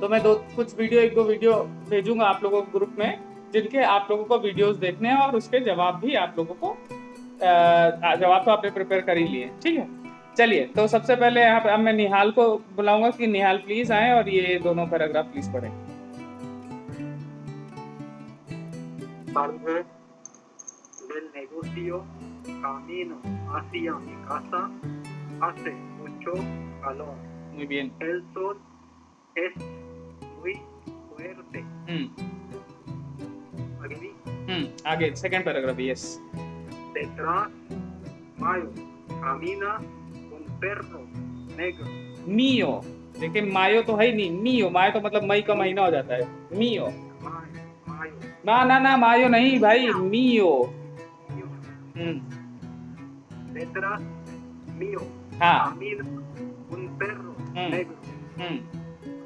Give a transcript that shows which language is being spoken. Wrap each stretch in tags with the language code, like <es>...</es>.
<hi>तो मैं एक दो वीडियो भेजूंगा आप लोगों को ग्रुप में, जिनके आप लोगों को वीडियोस देखने हैं और उसके जवाब भी आप लोगों को जवाब तो आपने प्रिपेयर कर ही लिए, ठीक है। चलिए, तो सबसे पहले यहाँ पे अब मैं निहाल को बुलाऊंगा कि निहाल प्लीज आए और ये दोनों पैराग्राफ प्लीज पढ़ें।</hi> <es>Salgo del negocio, camino hacia mi casa hace mucho calor. Muy bien. El sol es muy fuerte. Agni,</es> <hi>आगे second paragraph. Yes.</hi> <es>detrás, Mayo camina un perro negro.</es> <hi>मियो. देखिए मायो तो है ही नहीं. मियो. मायो तो मतलब मई का महीना हो जाता है.</hi> <es>मियो. Mayo,</es> <hi>ना मायो नहीं भाई. मियो.</hi> <es>mío, हम्म. detrás mío</es> <hi>हाँ.</hi> <es>camina un perro Mm. negro. हम्म.</es>